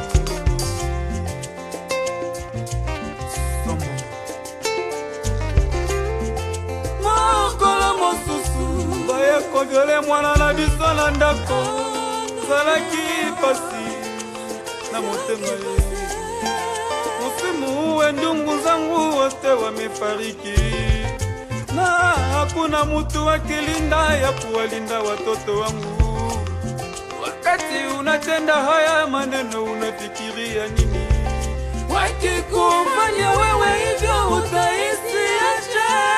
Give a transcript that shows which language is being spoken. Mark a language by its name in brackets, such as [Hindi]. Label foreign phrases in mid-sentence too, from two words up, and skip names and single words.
[Lingala] Sombo Mokolo mosusu Baye koviole mwana na biso na ndako Zalaki pasi na motema [Swahili] Ndungu zangu wote wamefariki na hakuna mtu akilinda ya kuwalinda watoto wangu. Wakati unatenda haya maneno unafikiria nini? Wakikufanya wewe hivyo utahisi aje?